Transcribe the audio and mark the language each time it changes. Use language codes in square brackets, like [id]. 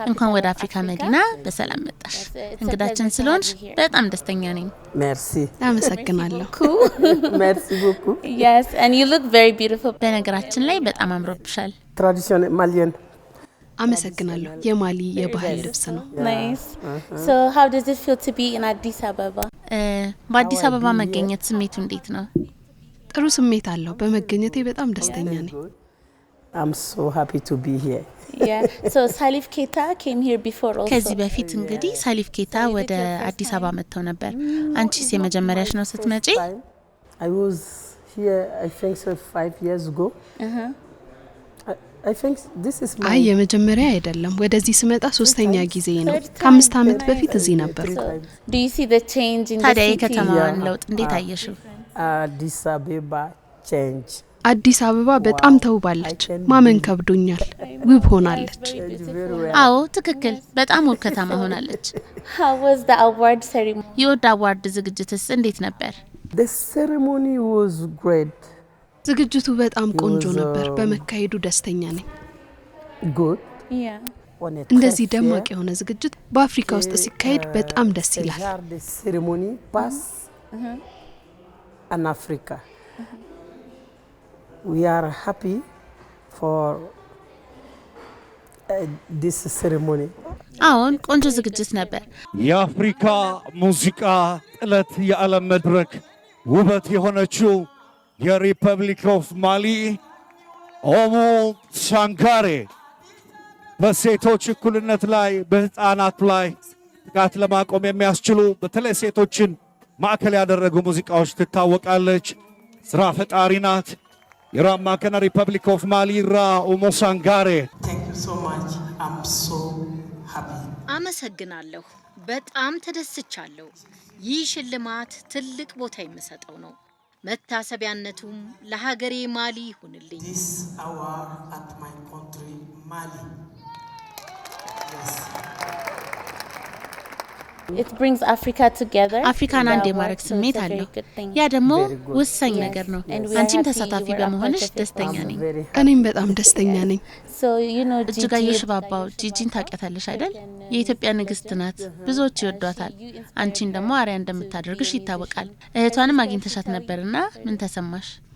[am] እንኳን ወደ አፍሪካ መዲና በሰላም መጣሽ። እንግዳችን ስለሆንሽ በጣም ደስተኛ ነኝ። [fr] Merci. [am] አመሰግናለሁ። [fr] Merci beaucoup. [en] Yes, and you look very beautiful. [am] በነገራችን ላይ በጣም አምሮብሻል። [fr] Traditionnel malien. [am] አመሰግናለሁ። የማሊ የባህል ልብስ ነው። [en] Nice. So how does it feel to be in Addis Ababa? [am] በአዲስ አበባ መገኘት ስሜቱ እንዴት ነው? ጥሩ ስሜት አለው። በመገኘቴ በጣም ደስተኛ ነኝ። [en] I'm so happy to be here. Yeah. So Salif Keita came here before also. [am] ከዚህ በፊት እንግዲህ ሳሊፍ ኬታ ወደ አዲስ አበባ መጥተው ነበር። አንቺስ የመጀመሪያሽ ነው ስትመጪ? [en] I was here I think so 5 years ago. I think this is my [am] አይ የመጀመሪያ አይደለም። ወደዚህ ስመጣ ሶስተኛ ጊዜ ነው። ከ5 ዓመት በፊት እዚህ ነበር። [en] Do you see the change in the [am] ታዲያ [en] city? [am] የከተማዋን ለውጥ እንዴት አየሽው? [en] Addis Ababa change. [am] አዲስ አበባ በጣም ተውባለች። ማመን ከብዶኛል። ውብ ሆናለች። አዎ ትክክል፣ በጣም ውብ ከተማ ሆናለች። [en] How was the award ceremony? [am] የኦዳ አዋርድ ዝግጅትስ እንዴት ነበር? [en] The ceremony was great. [am] ዝግጅቱ በጣም ቆንጆ ነበር። በመካሄዱ ደስተኛ ነኝ። [en] Good. Yeah. [fr] On a [am] እንደዚህ [fr] très [am] ደማቅ [fr] fier [am] የሆነ ዝግጅት በአፍሪካ ውስጥ ሲካሄድ በጣም ደስ [fr] ce [am] ይላል። [fr] genre de cérémonie passe en Africa. [en] We are happy for this ceremony. [am] አዎን ቆንጆ ዝግጅት ነበር። የአፍሪካ ሙዚቃ ጥለት የዓለም መድረክ ውበት የሆነችው የሪፐብሊክ ኦፍ ማሊ ኦሙ ሳንጋሪ በሴቶች እኩልነት ላይ በህፃናት ላይ ጥቃት ለማቆም የሚያስችሉ በተለይ ሴቶችን ማዕከል ያደረጉ ሙዚቃዎች ትታወቃለች። ስራ ፈጣሪ ናት። የራማከና ሪፐብሊክ ኦፍ ማሊ ራ ኦሙ ሳንጋሪ። [en] Thank you so much. I'm so happy. [am] አመሰግናለሁ። በጣም ተደስቻለሁ። ይህ ሽልማት ትልቅ ቦታ የምሰጠው ነው። መታሰቢያነቱም ለሀገሬ ማሊ ይሁንልኝ። [en] This hour at my country, Mali. Yes. It brings Africa together. [am] አፍሪካን አንድ የማድረግ ስሜት አለው። ያ ደግሞ ወሳኝ ነገር ነው። አንቺም ተሳታፊ በመሆንሽ ደስተኛ ነኝ። [en] Very [am] እኔም በጣም ደስተኛ ነኝ። [en] So you know [am] እጅጋየሁ ሽባባው ጂጂን ታውቂያታለሽ አይደል? የኢትዮጵያ ንግስት ናት። ብዙዎች ይወዷታል። አንቺን ደግሞ አሪያ እንደምታደርግሽ ይታወቃል። እህቷንም አግኝተሻት ነበርና ምን ተሰማሽ?